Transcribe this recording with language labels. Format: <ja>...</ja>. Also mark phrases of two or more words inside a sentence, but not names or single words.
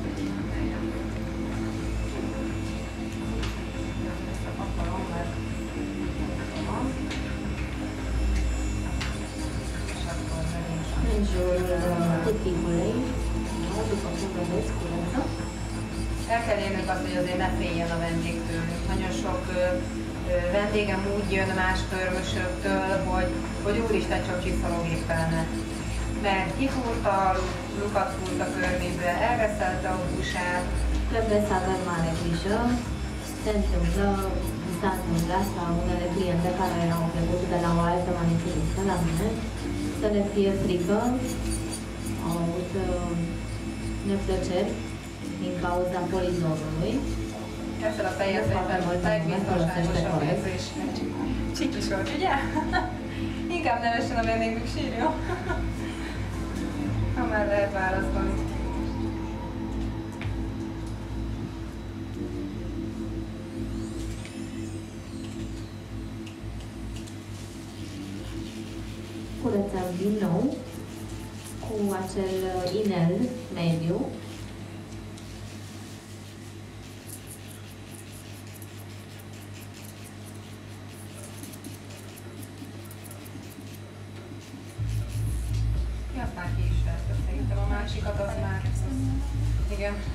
<ro>În jurul cuticulei, după cum vedeți, curăță.</ro> <hu>El kell érnünk azt, hogy azért ne féljen a vendég tőlünk. Nagyon sok vendégem úgy jön más körmösöktől, hogy úristen, csak csiszológépelne. Mert kifúrta, lukat fúrt a körmébe, elreszelte a húsát.</hu> <ro>Trebuie să avem mare grijă. S-a întâmplat la unele cliente care au trecut de la o altă manicuristă la mine, să le fie frică, au avut neplăceri din cauza polizorului.</ro> <hu>Ezzel a fejjel szerintem legbiztonságosabb érzés. Csikis volt, ugye? Inkább nevessen a vendégünk, sírjon. Ha már lehet választani.</hu> <ro>Curățăm din nou cu acel inel mediu.</ro> <hu>Azt már ki is vette, szerintem a másikat az már... Igen.</hu>